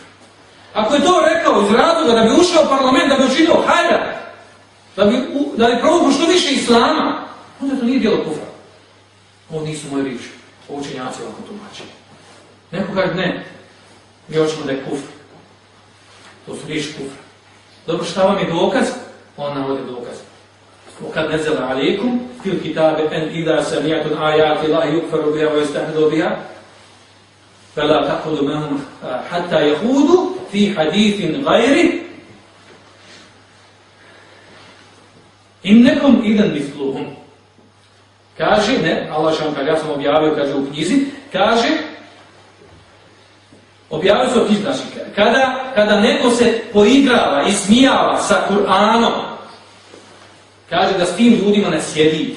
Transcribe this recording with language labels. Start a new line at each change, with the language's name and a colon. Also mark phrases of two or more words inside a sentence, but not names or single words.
Bosnian: Ako je to rekao iz razloga da bi ušao u parlament, da bi učinio hajrat, da bi provukao što više islama, onda to nije djelo kufra. Ovo nisu moje riječi, ovo učenjaci ovako tumače. Neko kaže ne, mi hoćemo da je kufr. To su riječi kufra. Dobro, šta vam je dokaz? On navode dokaz.
Arabic: وَقَدْ نَزَلَ عَلَيْكُمْ فِي الْكِتَابِ أَنْ إِذَا سَمِعْتُمْ آيَاتِ اللَّهِ يُكْفَرُ بِهَا وَيُسْتَهْزَأُ بِهَا فَلَا تَأْخُذُوا مِنْهُمْ حَتَّى يَخُوضُوا فِي حَدِيثٍ غَيْرِهِ إِنَّكُمْ إِذًا مِثْلُهُمْ.
Bosnian: Kaže, ne, Allah šan, ja sam objavio, kaže u knjizi, kaže, objavio se u knjizi, znači, kada neko se poigrava i smijava sa Kur'anom, kaže da s tim ljudima ne sjedite.